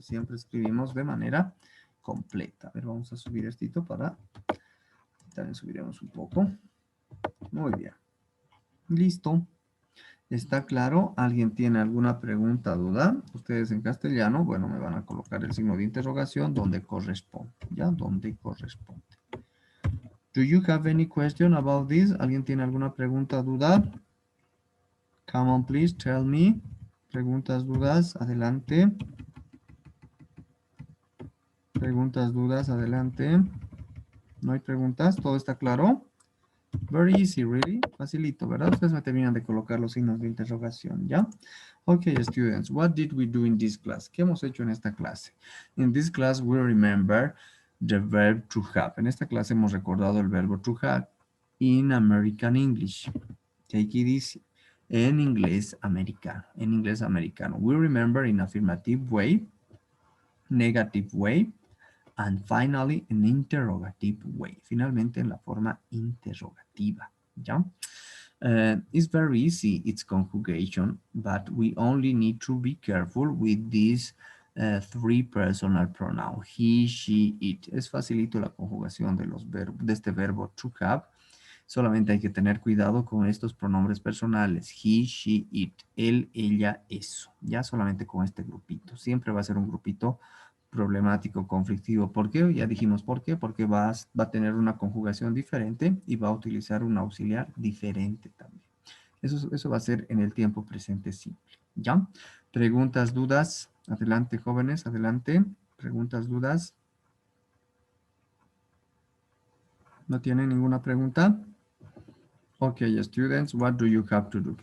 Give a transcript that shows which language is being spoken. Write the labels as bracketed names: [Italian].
[Spanish] Siempre escribimos de manera completa. A ver, vamos a subir esto para... También subiremos un poco. Muy bien. Listo. ¿Está claro? ¿Alguien tiene alguna pregunta, duda? Ustedes en castellano, bueno, me van a colocar el signo de interrogación donde corresponde, ¿ya? Donde corresponde. [English] Do you have any question about this? [Spanish] ¿Alguien tiene alguna pregunta, duda? [English] Come on, please, tell me. [Spanish] Preguntas, dudas, adelante. Preguntas, dudas, adelante. ¿No hay preguntas? ¿Todo está claro? [English] Very easy, really. [Spanish] Facilito, ¿verdad? Ustedes me terminan de colocar los signos de interrogación, ¿ya? [English] Okay, students, what did we do in this class? [Spanish] ¿Qué hemos hecho en esta clase? [English] In this class, we remember the verb to have. [Spanish] En esta clase hemos recordado el verbo to have [English] in American English. Take it easy. [Spanish] En inglés americano. En inglés americano. [English] We remember in affirmative way, negative way, and finally in interrogative way. [Spanish] Finalmente en la forma interrogativa. ¿Ya? [English] It's very easy, its conjugation, but we only need to be careful with these three personal pronouns, he, she, it. [Spanish] Es facilito la conjugación de los verbos, de este verbo to have. Solamente hay que tener cuidado con estos pronombres personales, he, she, it, él, ella, eso. Ya solamente con este grupito. Siempre va a ser un grupito problemático, conflictivo. ¿Por qué? Ya dijimos por qué. Porque va a tener una conjugación diferente y va a utilizar un auxiliar diferente también. Eso va a ser en el tiempo presente simple. ¿Ya? Preguntas, dudas. Adelante, jóvenes, adelante. Preguntas, dudas. ¿No tienen ninguna pregunta? [English] Ok, students, what do you have to do?